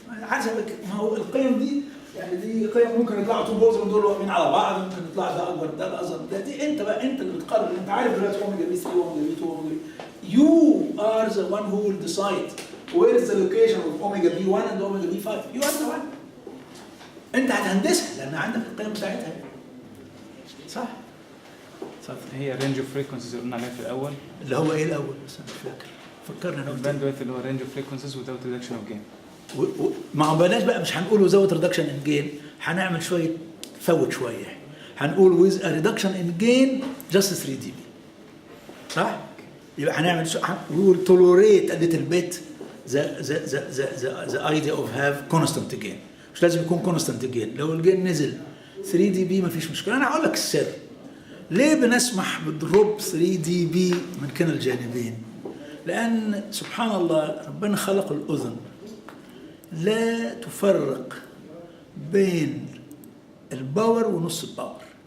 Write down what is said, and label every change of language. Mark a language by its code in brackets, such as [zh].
[ar] حسب ما هو القيم دي يعني دي قيم ممكن يطلعوا تو بولز من دول واقفين على بعض ممكن يطلع ده اكبر ده اصغر ده دي انت بقى انت اللي بتقرر انت عارف دلوقتي اوميجا بي 3 واوميجا بي 2 واوميجا بي [en] you are the one [ar] who will decide where is the location of omega b1 and omega b5 you are the one انت هتهندسها لان عندك القيم بتاعتها صح؟ هي رينج اوف فريكونسيز اللي قلنا عليها في الاول اللي هو ايه الاول بس انا مش فاكر فكرنا انا [en] الباندويث اللي هو range of frequencies without reduction of gain. [ar] ما هو بلاش بقى مش هنقول without reduction in gain هنعمل شويه فوت شويه هنقول with a reduction in gain just 3 dB صح؟ يبقى هنعمل [en] we will tolerate a little bit the idea of have constant gain [ar] مش لازم يكون constant gain لو الجين نزل 3 dB ما فيش مشكله. انا هقول لك السر ليه بنسمح بدروب 3 dB من كلا الجانبين؟ لأن سبحان الله ربنا خلق الأذن لا تفرق بين الباور ونص الباور.